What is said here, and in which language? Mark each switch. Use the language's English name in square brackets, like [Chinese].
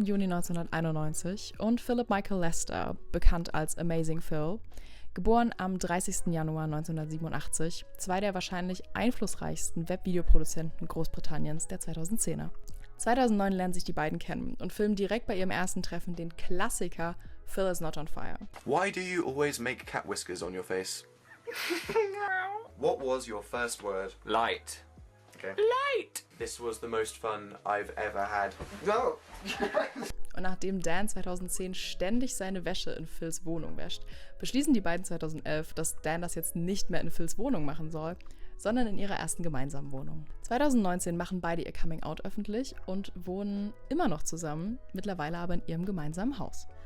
[German] Juni 1991, und Philip Michael Lester, bekannt als Amazing Phil, geboren am 30. Januar 1987, zwei der wahrscheinlich einflussreichsten Webvideoproduzenten Großbritanniens der 2010er. 2009 lernen sich die beiden kennen und filmen direkt bei ihrem ersten Treffen den Klassiker Phil is Not on Fire. [English] Why do you always make cat whiskers on your face? What was your first word? Light. Okay. Light! This was the most fun I've ever had. No! [German] Und nachdem Dan 2010 ständig seine Wäsche in Phils Wohnung wäscht, beschließen die beiden 2011, dass Dan das jetzt nicht mehr in Phils Wohnung machen soll, sondern in ihrer ersten gemeinsamen Wohnung. 2019 machen beide ihr Coming-out öffentlich und wohnen immer noch zusammen, mittlerweile aber in ihrem gemeinsamen Haus.